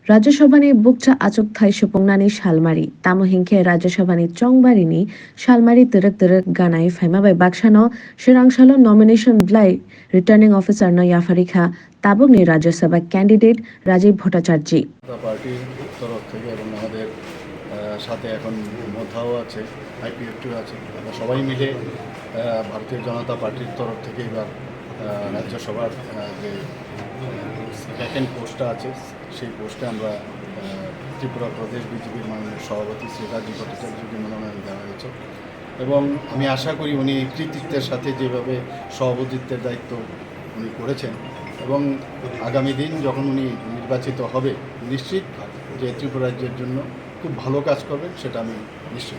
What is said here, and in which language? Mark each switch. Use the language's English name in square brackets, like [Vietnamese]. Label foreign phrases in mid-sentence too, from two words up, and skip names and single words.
[Kok Borok] राज्यसभानि bukcha achuk thai supungnani shalmari tamo hingkhe राज्यसभानि chongbarini shalmari terek ganai phaima bai baksano shirangshalo nomination blai [English] returning officer [Kok Borok] no yafarikha tabukni राज्यसभा candidate Rajiv Bhattacharjee [Bangla] পার্টির তরফ থেকে এবং আমাদের সাথে এখন মোথাও আছে আইপিএফটিও আছে আমরা সবাই মিলে ভারতীয় জনতা পার্টির তরফ থেকে এবার রাজ্যসভার যে ভ্যাকেন্ট পোস্টটা আছে সেই পোস্টে আমরা ত্রিপুরা প্রদেশ বিজেপির মাননীয় সভাপতি শ্রী রাজীব ভট্টাচার্যকে মনোনয়ন দেওয়া হয়েছে এবং আমি আশা করি উনি কৃতিত্বের সাথে যেভাবে সভাপতিত্বের দায়িত্ব উনি করেছেন এবং আগামী দিন যখন উনি নির্বাচিত হবে নিশ্চিত যে ত্রিপুরা রাজ্যের জন্য খুব ভালো কাজ করবেন সেটা আমি নিশ্চিত।